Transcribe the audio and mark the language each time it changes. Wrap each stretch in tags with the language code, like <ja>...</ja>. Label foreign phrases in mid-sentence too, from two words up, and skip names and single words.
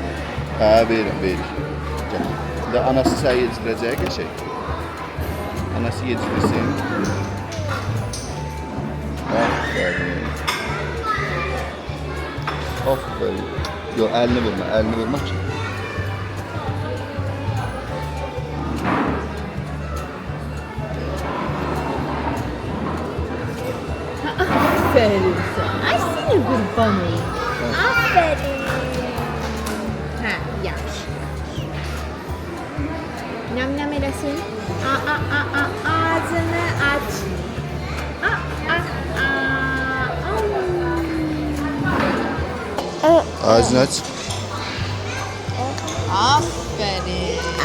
<az>Hə, verin. Gəl. İndi anası səni yediriləcək qəşək. Anası yedirilsin. Aferin. Yox, əlini vurma ki.</az> <tr>Aferin sana. Ay seni kurban olayım. Aferin. Ha,</tr> <az>yaxşı. Nam eləsin. Ağzını aç. Ağzını aç. Aferin.</az>